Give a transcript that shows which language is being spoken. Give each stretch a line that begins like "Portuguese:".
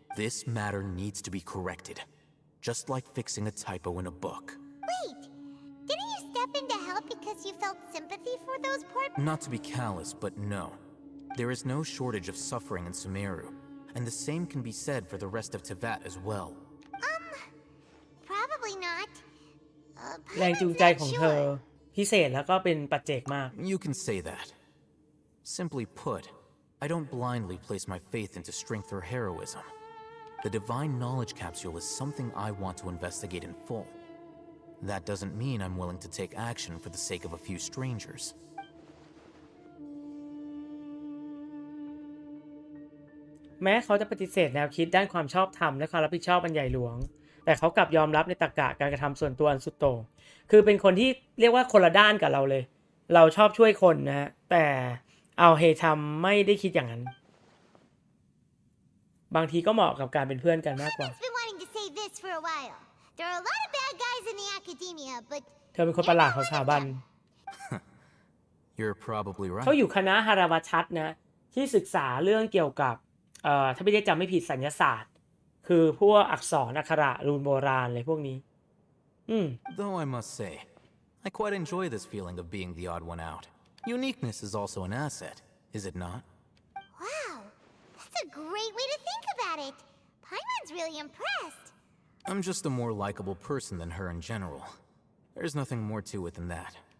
English: This matter needs to be corrected. Just like fixing a typo in a book. Wait, didn't you step in to help because you felt sympathy for those poor people? Not to be callous, but no. There is no shortage of suffering in Sumeru, and the same can be said for the rest of Teyvat as well. Probably not.
Thai: แรงจูงใจของเธอพิเศษแล้วก็เป็นปัจเจกมาก
English: You can say that. Simply put, I don't blindly place my faith into strength or heroism. The divine knowledge capsule is something I want to investigate in full. That doesn't mean I'm willing to take action for the sake of a few strangers.
Thai: แม้เขาจะปฏิเสธแนวคิดด้านความชอบธรรมและความรับผิดชอบอันใหญ่หลวงแต่เขากลับยอมรับในตรรกะการกระทำส่วนตัวอันสุดโต่งคือเป็นคนที่เรียกว่าคนละด้านกับเราเลยเราชอบช่วยคนนะฮะแต่เอาเฮทำไม่ได้คิดอย่างนั้นบางทีก็เหมาะกับการเป็นเพื่อนกันมากกว่า
English: I've been wanting to say this for a while. There are a lot of bad guys in the academia, but
Thai: เธอเป็นคนประหลาดของสถาบัน
English: You're probably right.
Thai: เขาอยู่คณะฮาราวชัดนะที่ศึกษาเรื่องเกี่ยวกับถ้าไม่ได้จำไม่ผิดสัญญศาสตร์คือพวกอักษรอักขระรูนโบราณอะไรพวกนี้
English: Though I must say, I quite enjoy this feeling of being the odd one out. Uniqueness is also an asset, is it not? wow, that's a great way to think about it. Paimon's really impressed. I'm just a more likable person than her in general. There's nothing more to it than that.